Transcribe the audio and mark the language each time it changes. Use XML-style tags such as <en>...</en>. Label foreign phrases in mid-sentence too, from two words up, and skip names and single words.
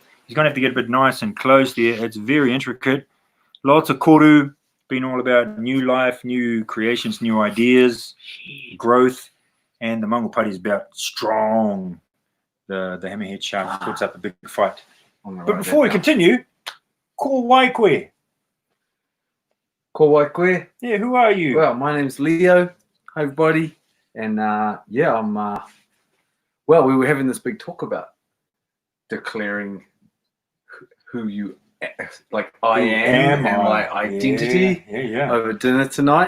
<en>He's going to have to get a bit nice and close there. It's very intricate. Lots of koru, being all about new life, new creations, new ideas, growth. And the mangopare is about strong. The hammerhead shark puts up a big fight. But before we continue,</en> <mi>ko waikwe. Ko waikwe.</mi> <en>Yeah, who are you? Well, my name's Leo. Hi, everybody. And yeah, I'm. Well, we were having this big talk about declaring who you like. I am and my identity Yeah. over dinner tonight.</en>